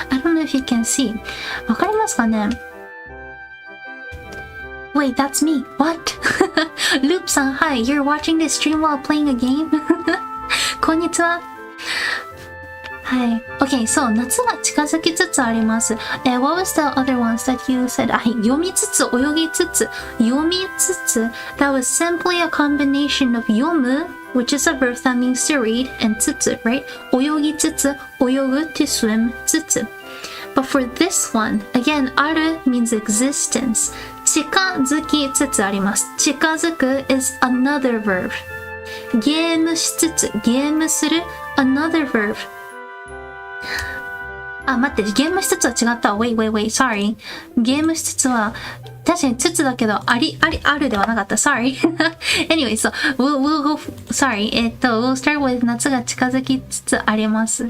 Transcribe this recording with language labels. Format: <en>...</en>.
<en>I don't know if you can see.</en> <ja>わかりますかね？</ja> <en>Wait, that's me. What? Loop さん、Hi, you're watching this stream while playing a game?</en> <ja>こんにちは。はい。 Okay, so 夏が近づきつつあります。</ja> <en>What was the other ones that you said?</en> <ja>はい。読みつつ、泳ぎつつ。読みつつ。</ja> <en>That was simply a combination of 読む which is a verb that means to read, and つつ, right?</en> <ja>泳ぎつつ、泳ぐ to swim, つつ.</ja> <en>But for this one, again, ある means existence.</en> <ja>近づきつつあります。</ja> <en>近づく is another verb.</en> <ja>ゲームしつつ、ゲームする another verb. あ、待って、ゲームしつつは違った。</ja> <en>Wait, sorry.</en> <ja>ゲームしつつは、確かにつつだけど、あるではなかった。Sorry.</ja> <en>Anyway, so, we'll go, sorry. we'll start with</en> <ja>夏が近づきつつあります。</ja>